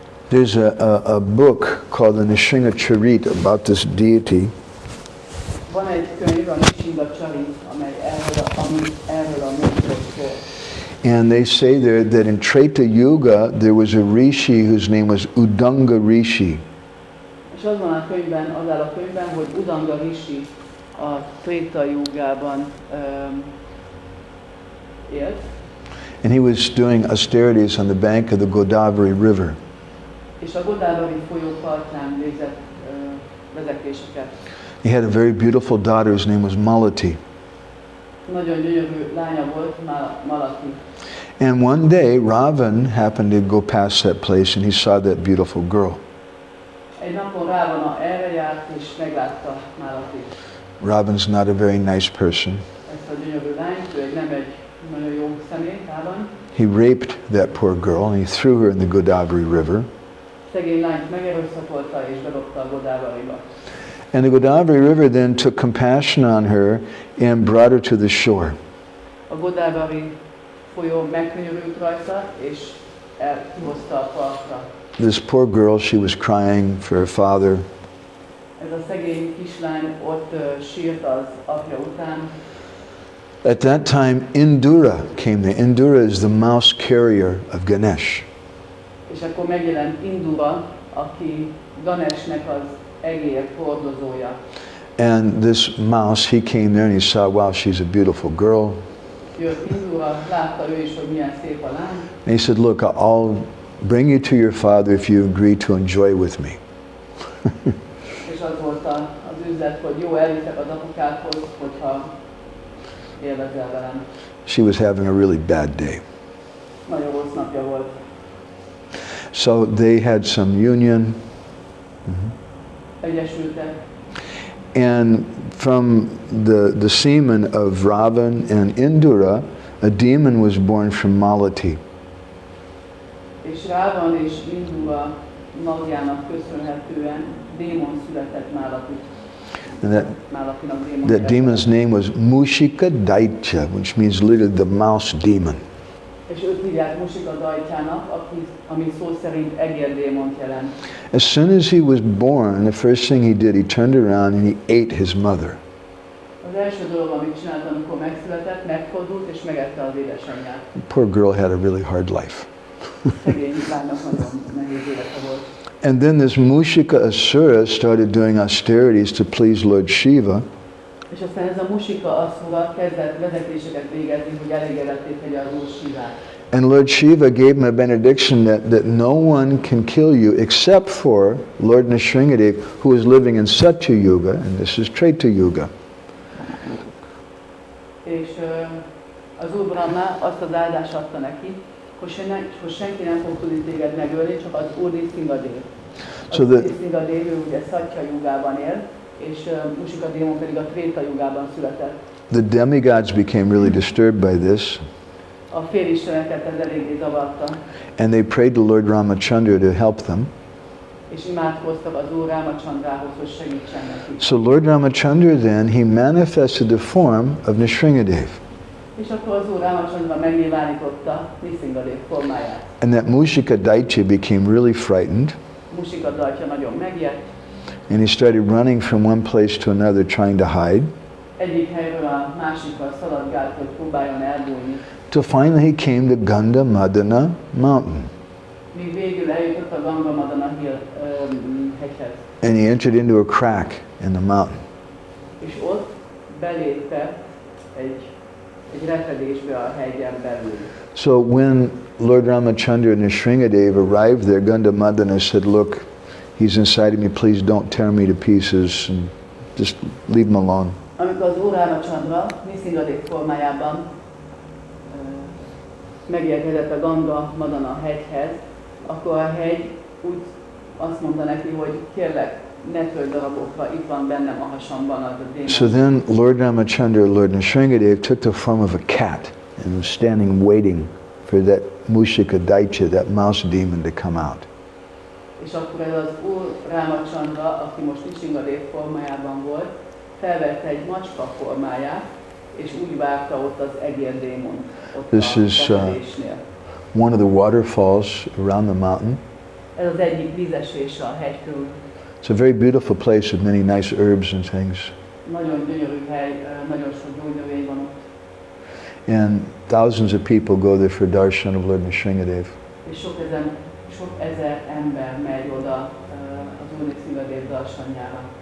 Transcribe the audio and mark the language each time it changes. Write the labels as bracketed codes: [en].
[en] There's a book called the Nrsimha Charit about this deity. [hu] Van egy könyv, a Nrsimha Charit, amely erről a múltról szól. [en] And they say there that in Treta Yuga there was a rishi whose name was Udanga Rishi. [hu] És az van a könyvben, az áll a könyvben, hogy Udanga Rishi a Tréta Jugában élt. [en] And he was doing austerities on the bank of the Godavari River. [hu] És a Godávari folyó partján végzett vezetéseket. [en] He had a very beautiful daughter whose name was Malati. [hu] Nagyon gyönyörű lánya volt, Malati. [en] And one day Ravan happened to go past that place and he saw that beautiful girl. [hu] Egy napon Rávana erre járt és meglátta Malatit. [en] Ravan's not a very nice person. [hu] Ezt a gyönyörű lányt, ő nem egy nagyon jó személy, Rávan. [en] He raped that poor girl and he threw her in the Godavari River. [hu] Szegény lányt megerőszakolta és bedobta a Godávariba. [en] And the Godavari River then took compassion on her and brought her to the shore. [hu] A Godávari folyó megkönyörült rajta és kihozta a partra. [en] This poor girl, she was crying for her father. [hu] Ez a szegény kislány ott sírt az apja után. [en] At that time, Indura came there. Indura is the mouse carrier of Ganesh. [hu] És akkor megjelent Indura, aki Ganesnek az egér hordozója. [en] And this mouse, he came there and he saw, wow, she's a beautiful girl. [hu] Jött Indura, látta ő is, hogy milyen szép a lány. [en] And he said, look, I'll bring you to your father if you agree to enjoy with me. [hu] És az volt az üzlet, hogy jó, elviszek az apukádhoz, hogyha élvezel velem. [en] She was having a really bad day. [hu] Nagyon rossz napja volt. [en] So they had some union. [hu] Egyesültek. [en] And from the semen of Ravan and Indura, a demon was born from Malati. [hu] És Rávan és Indura magjának köszönhetően démon született Málatit. [en] And [hu] Málatinak démon [en] that demon's name was Mushika Daitya, which means literally the mouse demon. [hu] És őt hívják Musika Dajtyának, ami szó szerint egérdémont jelent. [en] As soon as he was born, the first thing he did, he turned around and he ate his mother. [hu] Az első dolog, amit csinált, amikor megszületett, megfordult és megette az édesanyját. [en] The poor girl had a really hard life. [hu] Szegény lánynak nagyon nehéz élete volt. [en] And then this Mushika Asura started doing austerities to please Lord Shiva. [hu] És aztán ez a Musika Asura kezdett vezetéseket végezni, hogy elégedetté tegye az Úr Shivát. [en] And Lord Shiva gave him a benediction that no one can kill you except for Lord Nrsimhadev, who is living in Satya Yuga, and this is Treta Yuga. [hu] És az Úr Brahma azt az áldást adta neki, hogy senki nem fog tudni téged megölni, csak az Úr Nrsimhadev. Az Nrsimhadev, ő ugye Satya Yugában él, és Musika démon pedig a Tréta Yugában született. [en] The demigods became really disturbed by this. [hu] A félisteneket ez eléggé zavarta. [en] And they prayed to Lord Ramachandra to help them. [hu] És imádkoztak az Úr Ramachandrához, hogy segítsen nekik. [en] So Lord Ramachandra then, he manifested the form of Nrsimhadev. [hu] És akkor az Úr Ramachandra megnyilvánította Nrsimhadev formáját. [en] And that Mushika Daitya became really frightened. [hu] Musika Daitya nagyon megijedt. [en] And he started running from one place to another trying to hide. [hu] Egyik helyről a másikra szaladgált, hogy próbáljon elbújni. [en] Till finally he came to Gandhamadana mountain. [hu] Míg végül eljutott a Gandhamadana hegyhez. [en] And he entered into a crack in the mountain. [hu] És ott belépett egy repedésbe a hegyen belül. [en] So when Lord Ramachandra and Nrsimhadev arrived there, Gandhamadana said, look, he's inside of me, please don't tear me to pieces and just leave him alone. [hu] Amikor az Úr Ramachandra Nrsimhadev formájában megérkezett a Gandhamadana hegyhez, akkor a hegy úgy azt mondta neki, hogy kérlek, ne törj darabokra, itt van bennem a hasamban az a démon. [en] So then Lord Ramachandra, Lord Nrsimhadev took the form of a cat and was standing waiting for that Mushika Daitya, that mouse demon, to come out. [hu] És akkor ez az Úr Ramachandra, aki most Nrsimhadev formájában volt, felvette egy macska formáját, és úgy várta ott az egérdémon. [en] This is one of the waterfalls around the mountain. [hu] Ez az egyik vízesés a hegy körül. [en] It's a very beautiful place with many nice herbs and things. [hu] Nagyon gyönyörű hely, nagyon sok gyógynövény van ott. [en] And thousands of people go there for darshan of Lord Nrsimhadev. [hu] És sok ezer ember megy oda az Úr Nrsimhadev darsanjára.